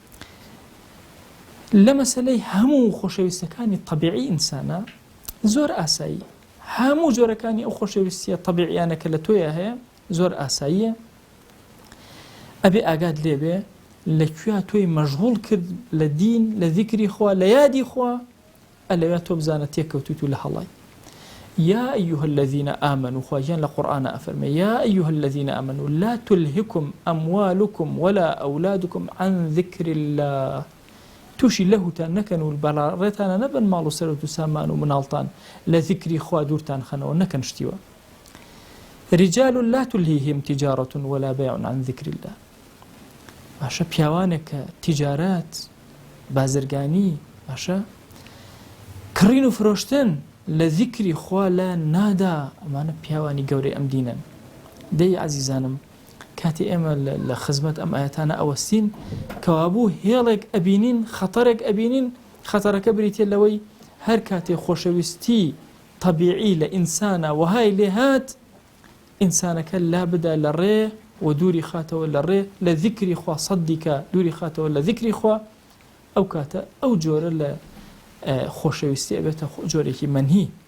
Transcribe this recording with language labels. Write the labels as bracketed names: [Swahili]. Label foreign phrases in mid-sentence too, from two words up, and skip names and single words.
[Central Kurdish] لە مەسەلەی هەموو خۆشەویستەکانی طەبیعی ئینسانە زۆر ئاسایی، هەموو جۆرەکانی ئەو خۆشەویستیە طەبیعیانە کە لە تۆیە هەیە زۆر ئاساییە، ئەبێ ئاگات لێبێ لەکوێ تۆی مەشغوڵ کرد لە دین، لە ذیکری خوا، لە یادی خوا، ئەلەوێ تۆ بزانە تێکەوتویت و لە هەڵای. [Arabic] یا ئەیها الذین آمنوا [Central Kurdish] خواجیان لە قورئانە ئەفەرمێ [Arabic] یا ئەیها الذین آمنوا لا تلهکم ئەموالکم ولا ئەولادکم عن ذکر الله، [Central Kurdish] تووشی لەهوتان نەکەن و بەڵاڕێتانە نەبن ماڵ و سەرەوت و سامان و مناڵتان لە ذیکری خوا دوورتان خەنەوە نەکەن شتیوە. [Arabic] رجال لا تلهيهم تجارة ولا بيع عن ذكر الله. [Central Kurdish] باشا پیاوانێک کە تیجارات بازرگانی باشا کڕین و فرۆشتن لە ذیکری خوا لە نادا، ئەمانە پیاوانی گەورەی ئەم دینن. دەی عەزیزانم کاتی ئێمە لە خزمەت ئەم ئاەتانە ئەوەستین کەوابوو هێڵێک ئەبینین، خەتەرێک ئەبینین، خەتەرەکە بریتێ لەوەی هەر کاتێ خۆشەویستی طەبیعی لە ئینسانە وهای لێ هات ئینسانەکە لا بدا لە ڕێ و دووری خاتەوە لە ڕێ لە ذیکری خوا سەدیکە دووری خاتەوە لە ذیکری خوا، ئەو کاتە ئەو جۆرە لە خۆشەویستی ئەبێتە جۆرێکی مەنهی.